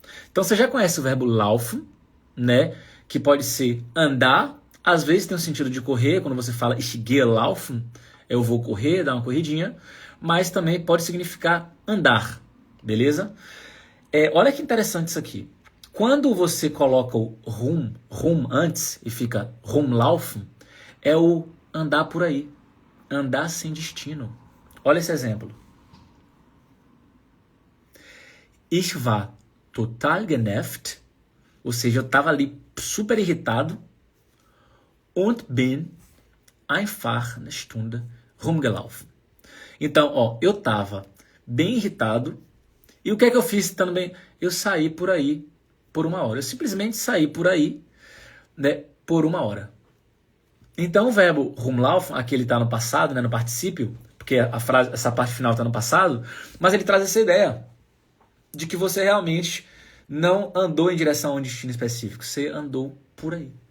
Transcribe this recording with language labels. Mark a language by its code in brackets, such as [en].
[pt] Então você já conhece o verbo laufen, né? Que pode ser andar, às vezes tem o sentido de correr, quando você fala [de] ich gehe laufen, [pt] eu vou correr, dar uma corridinha, mas também pode significar andar, beleza? Olha que interessante isso aqui. Quando você coloca o rum antes e fica rumlaufen, é o andar por aí, andar sem destino. Olha esse exemplo. [de] Ich war total genervt, [pt] ou seja, eu estava ali super irritado, [de] und bin einfach eine Stunde rumgelaufen. [pt] Então, ó, eu estava bem irritado, e o que é que eu fiz estando bem? Eu saí por aí por uma hora. Eu simplesmente saí por aí, né, por uma hora. Então o verbo rumlaufen, aqui ele está no passado, né, no particípio, porque a frase, essa parte final está no passado, mas ele traz essa ideia de que você realmente não andou em direção a um destino específico, você andou por aí.